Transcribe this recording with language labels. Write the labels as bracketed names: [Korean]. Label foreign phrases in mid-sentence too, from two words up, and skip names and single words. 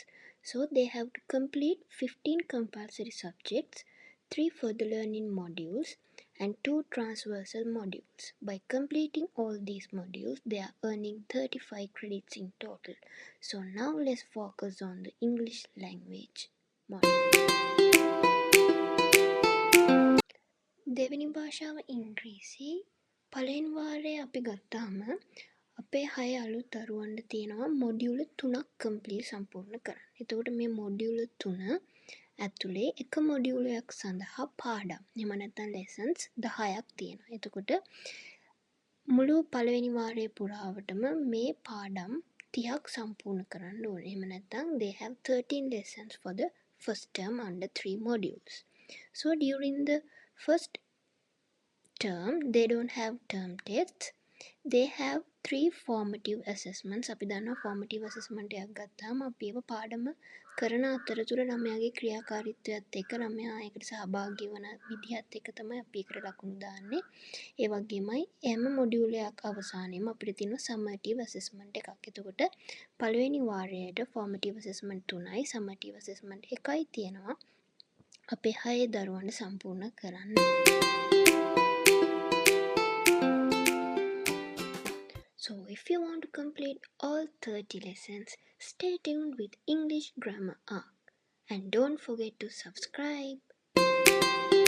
[English] So they have to complete 15 compulsory subjects, 3 further learning modules and 2 transversal modules. By completing all these modules, they are earning 35 credits in total. So now let's focus on the English language module. [Sinhala] දෙවැනි භාෂාව ඉංග්‍රීසි. පළවෙනි වාරයේ අපි ගත්තාම අපේ 6 අලුත් දරුවන්ට තියෙනවා මොඩියුල 3ක් කම්ප්ලීට් සම්පූර්ණ කරන්න. එතකොට මේ මොඩියුල 3 ඇතුලේ එක මොඩියුලයක් සඳහා පාඩම් එහෙම නැත්නම් lessons 10ක් තියෙනවා. එතකොට මුළු පළවෙනි වාරය පුරාවටම මේ පාඩම් 30ක් සම්පූර්ණ කරන්න ඕනේ. එහෙම නැත්නම් [English] they have 13 lessons for the first term under 3 modules. So during the first term, they don't have term tests. They have 3 formative assessments. [Sinhala] අපි දන්නවා [English] formative assessment [Sinhala] එකක් ගත්තාම අපි ඒව පාඩම කරන අතරතුර ළමයාගේ ක්‍රියාකාරීත්වයත් එක්ක ළමයා ඒකට සහභාගී වන විදිහත් එක්ක තමයි අපි ඒකට ලකුණු දාන්නේ. ඒ වගේමයි හැම මොඩියුල් එකක් අවසානයේම අපිට තියෙනවා [English] summative assessment [Sinhala] එකක්. එතකොට පළවෙනි වාරයට [English] formative assessment [Sinhala] 3යි [English] summative assessment [Sinhala] 1යි තියෙනවා. අපේ 6 දරුවන්ට සම්පූර්ණ කරන්න. [English] So if you want to complete all 30 lessons, stay tuned with English Grammar Arc. And don't forget to subscribe.